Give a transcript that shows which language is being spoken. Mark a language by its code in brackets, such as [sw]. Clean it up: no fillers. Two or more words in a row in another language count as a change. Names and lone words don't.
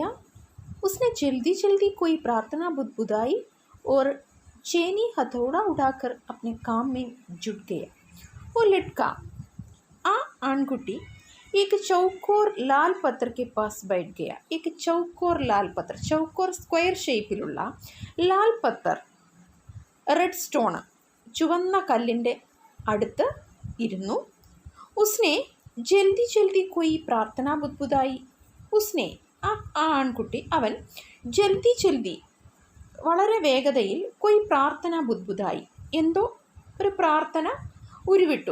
[hi] उसने जल्दी जल्दी कोई प्रार्थना बुदबुदाई और चेनी हथौड़ा उठाकर अपने काम में जुट गया. वो लड़का आ आनकुटी एक चौकोर लाल पत्थर के पास बैठ गया. एक चौकोर लाल पत्थर, चौकोर [ml] स्क्वायर ഷേപ്പിലുള്ള [hi] लाल पत्थर, [en] red stone, [ml] ചുവന്ന കല്ലിൻ്റെ അടുത്ത് ഇരുന്നു. [hi] उसने जल्दी जल्दी कोई प्रार्थना बुदबुदाई. [ml] ഉസ്നെ ആ ആൺകുട്ടി, അവൻ [hi] जल्दी जल्दी [ml] വളരെ വേഗതയിൽ [hi] कोई प्रार्थना बुदबुदाई, [ml] എന്തോ ഒരു പ്രാർത്ഥന ഉരുവിട്ടു.